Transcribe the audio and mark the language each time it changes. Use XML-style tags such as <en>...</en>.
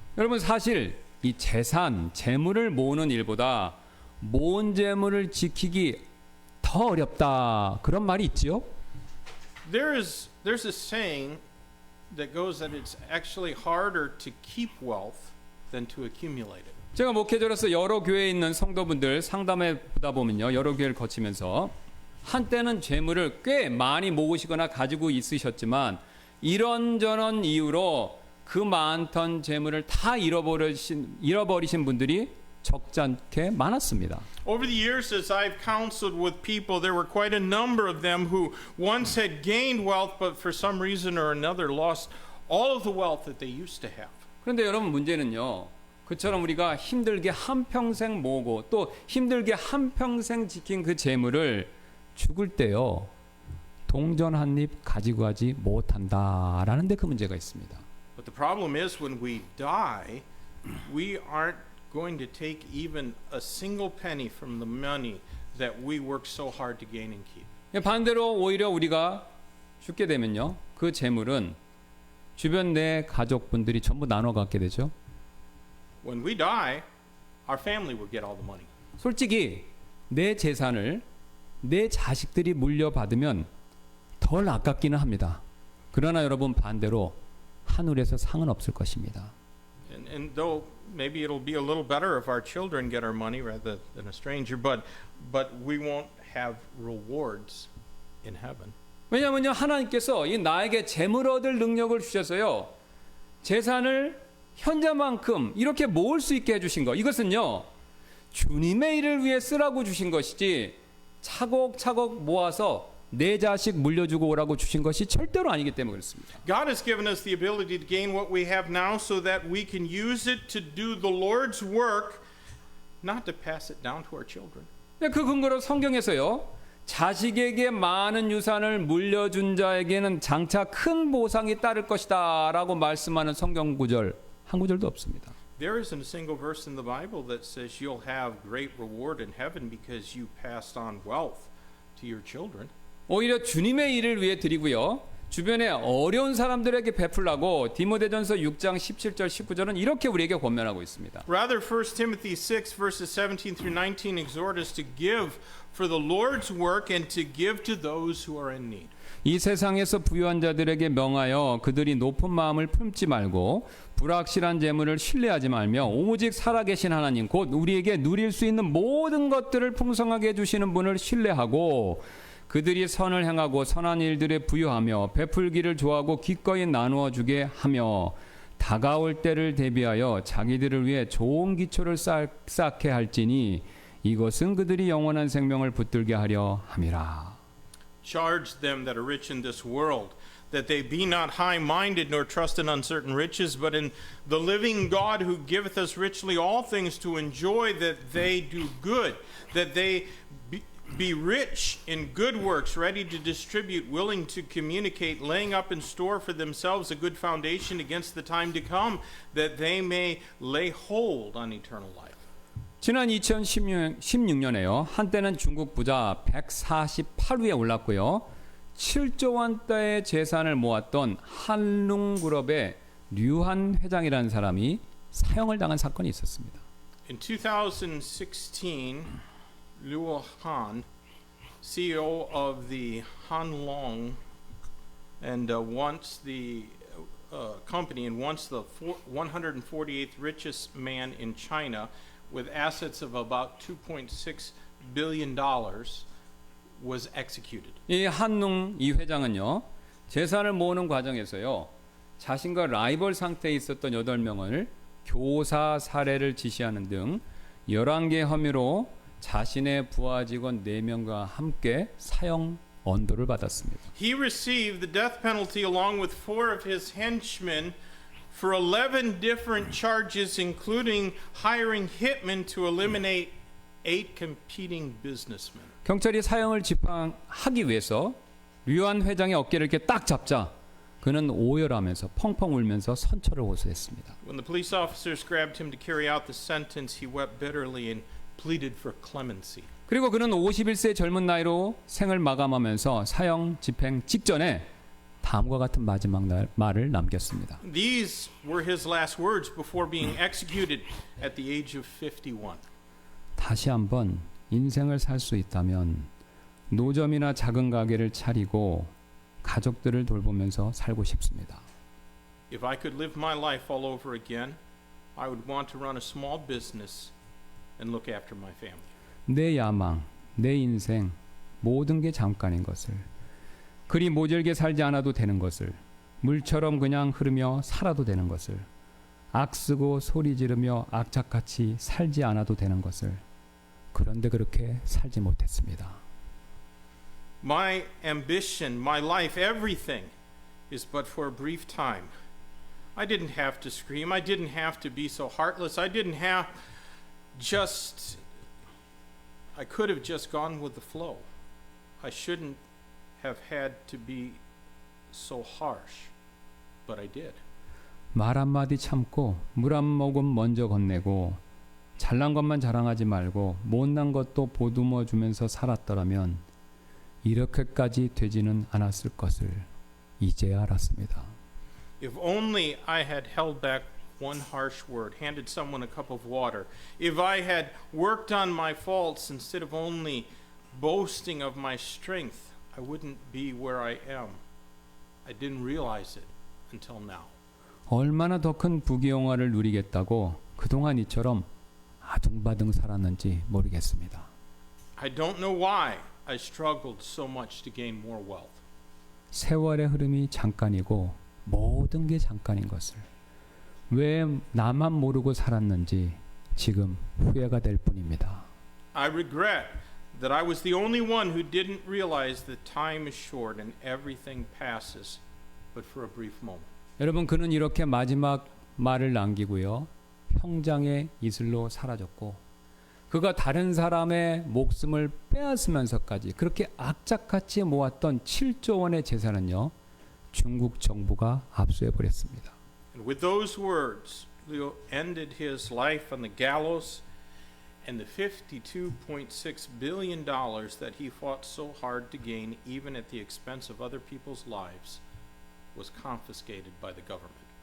<ko>여러분 사실 이 재산, 재물을 모으는 일보다 모은 재물을 지키기 더 어렵다. 그런 말이 있지요?</ko> <en>There's a saying that goes that it's actually harder to keep wealth than to accumulate it.</en> <ko>제가 목회자로서 여러 교회에 있는 성도분들 상담해 보다 보면요. 여러 교회를 거치면서 한때는 재물을 꽤 많이 모으시거나 가지고 있으셨지만 이런저런 이유로 그 많던 재물을 다 잃어버리신 분들이 적지 않게 많았습니다.</ko> <en>Over the years, as I've counseled with people, there were quite a number of them who once had gained wealth, but for some reason or another lost all of the wealth that they used to have.</en> <ko>그런데 여러분 문제는요. 그처럼 우리가 힘들게 한평생 모으고 또 힘들게 한평생 지킨 그 재물을 죽을 때요. 동전 한 입 가지고 가지 못한다라는 데 그 문제가 있습니다.</ko> <en>But the problem is when we die, we aren't going to take even a single penny from the money that we work so hard to gain and keep.</en> <ko>반대로 오히려 우리가 죽게 되면요. 그 재물은 주변 내 가족분들이 전부 나눠 갖게 되죠.</ko> <en>When we die, our family will get all the money.</en> <ko>솔직히 내 재산을 내 자식들이 물려받으면 덜 아깝기는 합니다. 그러나 여러분 반대로 하늘에서 상은 없을 것입니다.</ko> <en>And though maybe it'll be a little better if our children get our money rather than a stranger, but we won't have rewards in heaven.</en> <ko>왜냐하면요 하나님께서 이 나에게 재물 얻을 능력을 주셔서요 재산을 현재만큼 이렇게 모을 수 있게 해주신 거 이것은요 주님의 일을 위해 쓰라고 주신 것이지 차곡차곡 모아서 내 자식 물려주고 오라고 주신 것이 절대로 아니기 때문에 그렇습니다.</ko> <en>God has given us the ability to gain what we have now so that we can use it to do the Lord's work, not to pass it down to our children.</en> <ko>그 근거로 성경에서요 자식에게 많은 유산을 물려준 자에게는 장차 큰 보상이 따를 것이다 라고 말씀하는 성경 구절 한 구절도 없습니다.</ko> <en>There isn't a single verse in the Bible that says you'll have great reward in heaven because you passed on wealth to your children.</en> <ko>오히려 주님의 일을 위해 드리고요. 주변에 어려운 사람들에게 베풀라고 디모데전서 6장 17절 19절은 이렇게 우리에게 권면하고 있습니다.</ko> <en>Rather, 1 Timothy 6 verses 17 through 19 exhort us to give for the Lord's work and to give to those who are in need.</en> <ko>이 세상에서 부유한 자들에게 명하여 그들이 높은 마음을 품지 말고 불확실한 재물을 신뢰하지 말며 오직 살아계신 하나님 곧 우리에게 누릴 수 있는 모든 것들을 풍성하게 해주시는 분을 신뢰하고 그들이 선을 행하고 선한 일들에 부유하며 베풀기를 좋아하고 기꺼이 나누어 주게 하며 다가올 때를 대비하여 자기들을 위해 좋은 기초를 쌓게 할지니 이것은 그들이 영원한 생명을 붙들게 하려 함이라.</ko> <en>Charge them that are rich in this world, that they be not high-minded nor trust in uncertain riches, but in the living God who giveth us richly all things to enjoy, that they do good, that they be rich in good works, ready to distribute, willing to communicate, laying up in store for themselves a good foundation against the time to come, that they may lay hold on eternal life.</en> <ko>지난 2016년에요. 한때는 중국 부자 148위에 올랐고요. 7조 원대의 재산을 모았던 한룽그룹의 류한 회장이라는 사람이 사형을 당한 사건이 있었습니다.</ko> <en>In 2016, Liu Han, CEO of the Hanlong, and once the company, and once the 148th richest man in China, with assets of about $2.6 billion, was executed.</en> <ko>이 한룽 이 회장은요. 재산을 모으는 과정에서요. 자신과 라이벌 상태에 있었던 8명을 교사 살해를 지시하는 등 11개 혐의로 자신의 부하 직원 4명과 함께 사형 언도를 받았습니다.</ko> <en>He received the death penalty along with 4 of his henchmen for 11 different charges, including hiring hitmen to eliminate 8 competing businessmen.</en> <ko>경찰이 사형을 집행하기 위해서 류한 회장의 어깨를 이렇게 딱 잡자 그는 오열하면서 펑펑 울면서 선처를 호소했습니다.</ko> <en>When the police officers grabbed him to carry out the sentence, he wept bitterly and pleaded for clemency.</en> <ko>그리고 그는 51세 젊은 나이로 생을 마감하면서 사형 집행 직전에 다음과 같은 마지막 말을 남겼습니다.</ko> <en>These were his last words before being executed at the age of 51.</en> <ko>다시 한번 인생을 살 수 있다면 노점이나 작은 가게를 차리고 가족들을 돌보면서 살고 싶습니다.</ko> <en>If I could live my life all over again, I would want to run a small business and look after my family.</en> <ko>내 야망, 내 인생, 모든 게 잠깐인 것을, 그리 모질게 살지 않아도 되는 것을, 물처럼 그냥 흐르며 살아도 되는 것을, 악쓰고 소리 지르며 악착같이 살지 않아도 되는 것을, 그런데 그렇게 살지 못했습니다.</ko> <en>My ambition, my life, everything is but for a brief time. I didn't have to scream. I didn't have to be so heartless. I didn't have just, I could have just gone with the flow. I shouldn't have had to be so harsh, but I did.</en> <ko>말 한마디 참고 물 한 모금 먼저 건네고 잘난 것만 자랑하지 말고 못난 것도 보듬어 주면서 살았더라면 이렇게까지 되지는 않았을 것을 이제야 알았습니다.</ko> <en>If only I had held back one harsh word, handed someone a cup of water, if I had worked on my faults instead of only boasting of my strength, I wouldn't be where I am. I didn't realize it until now.</en> <ko>얼마나 더 큰 부귀영화를 누리겠다고 그동안 이처럼 아둥바둥 살았는지 모르겠습니다.</ko> <en>I don't know why I struggled so much to gain more wealth.</en> <ko>세월의 흐름이 잠깐이고 모든 게 잠깐인 것을 왜 나만 모르고 살았는지 지금 후회가 될 뿐입니다.</ko> <en>I regret that I was the only one who didn't realize that time is short and everything passes, but for a brief moment.</en> <ko>여러분, 그는 이렇게 마지막 말을 남기고요, 형장의 이슬로 사라졌고 그가 다른 사람의 목숨을 빼앗으면서까지 그렇게 악착같이 모았던 7조 원의 재산은요, 중국 정부가 압수해 버렸습니다.</ko> <en>And with those words, Leo ended his life on the gallows, and the $52.6 billion that he fought so hard to gain, even at the expense of other people's lives, was confiscated by the government.</en>